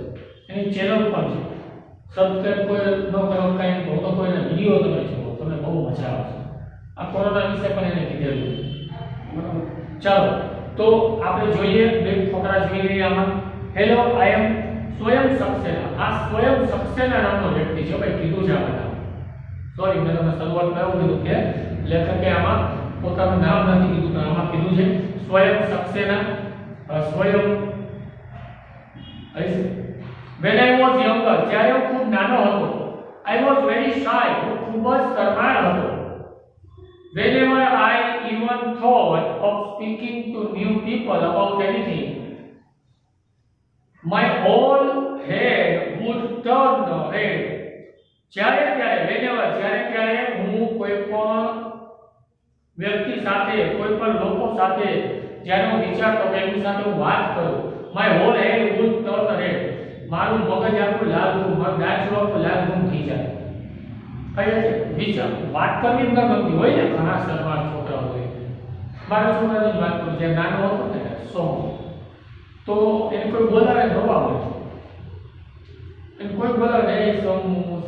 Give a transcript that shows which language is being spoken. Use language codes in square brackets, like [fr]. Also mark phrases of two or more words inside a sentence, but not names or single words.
[gu] એની ચેનલ પણ છે સબસ્ક્રાઇબ કોઈ ન કરો કાંઈ નહીં તો કોઈના વિડિયો તમે જુઓ તમને બહુ મજા આવશે આ કોરોના વિશે પણ એને કીધેલું બરાબર ચાલો તો આપણે જોઈએ બે ફકરા જોઈ લઈએ આમાં [en] hello I am [gu] સ્વયં સક્સેના આ સ્વયં સક્સેના નામનો વ્યક્તિ છે ભાઈ કીધું છે આમાં સોરી મેં તમને શરૂઆતમાં એવું કીધું કે લેખકે આમાં પોતાનું નામ નથી કીધું પણ આમાં કીધું છે સ્વયં સક્સેના સ્વયં [en] when I was younger [gu] જ્યારે હું ખૂબ નાનો હતો [en] I was very shy [gu] હું ખૂબ જ શરમાળ હતો [en] whenever I even thought of speaking to new people about anything my whole head would turn red [gu] જ્યારે ત્યારે હું કોઈ પણ વ્યક્તિ સાથે કોઈ પણ લોકો સાથે જ્યારે હું વિચારતો કે એમની સાથે હું વાત કરું [en] my whole head would turn red [gu] મારું મગજ આખું લાલઘુમ મારું દાંચું આખું લાલઘુમ થઈ જાય કઈ છે વિચાર વાત કરવી ન ગમતી હોય ને ઘણા શરમાળ છોકરા હોય મારા છોકરાની જ વાત કરું જે નાનો હતો ને તો એને કોઈ બોલાવે નવા હોય એને કોઈ બોલાવે એ ચાલુ